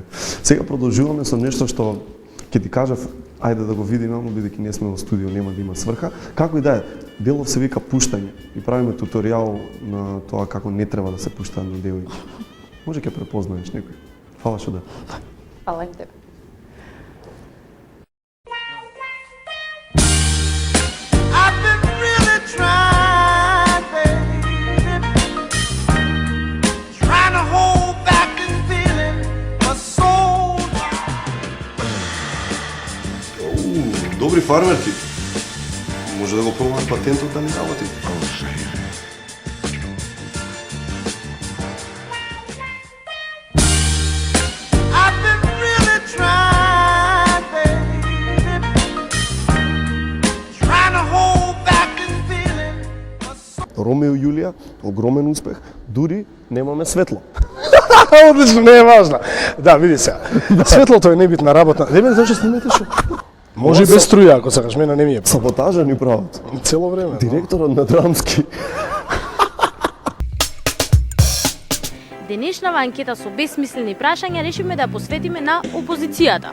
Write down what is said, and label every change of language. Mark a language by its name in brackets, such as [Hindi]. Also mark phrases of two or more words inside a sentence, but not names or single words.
[Macedonian] Сега продолжуваме со нешто што ќе ти кажав, ајде да го видиме, но бидејќи не сме во студио, нема да има сврха. Како и да е, делов се вика пуштање и правиме туторијал на тоа како не треба да се пуштаат на девојки. Може ќе препознаеш некој. Фала што да. Фала им тебе. [English] I've been really trying, baby, trying to hold back this feeling for so long. [Macedonian] Добри фармерки. Може да го пробаме патентот да ни работи. [English] I've been really trying, baby, trying to hold back this feeling for so [Macedonian] Ромео и Јулија, огромен успех, дури немаме светло. Одлично, не е важно. Да, види се. Светлото е небитна работна. Не бе, зашто снимате шо? Може и без струја, ако сакаш, мене не ми е. Саботажа ни прават. Цело време. да. Директорот на Драмски. Денешнава анкета со бесмислени прашања решивме да ја посветиме на опозицијата.